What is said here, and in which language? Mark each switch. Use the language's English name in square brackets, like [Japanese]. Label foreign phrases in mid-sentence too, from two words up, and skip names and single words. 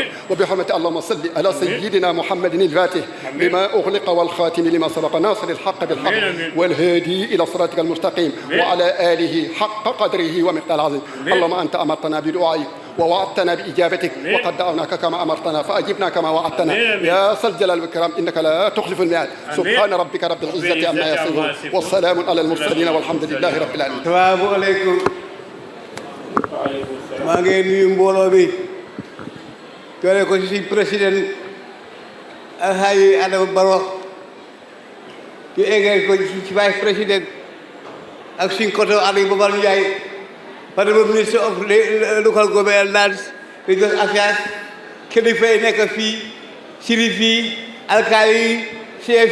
[Arabic] وبحرمة اللهم صل على سيدنا محمد الفاتح لما أغلق والخاتم لما سبق ناصر الحق بالحق والهادي إلى صراطك المستقيم وعلى آله حق قدره ومقدار العظيم. اللهم أنت أمرتنا بدعائك ووعدتنا بإجابتك وقد دعوناك كما أمرتنا فأجبنا كما وعدتنا يا ذا الجلال والإكرام إنك لا تخلف الميعاد. سبحان ربك رب العزة عما يصفون والسلام على المرسلين والحمد لله رب العالمين. السلام عليكم. [Wolof] maa ngi nuyu mbooloo bi doole ko ci président Alhaji Adama Barrow ñu eggee ko ci [French] vice président [Wolof] ak suñ côté Aliou Babar Ndiaye Madame [English] Minister of Local Government Lands Religious Affairs [Wolof] kilifa yi nekk fii sirif yi alkaali yi chef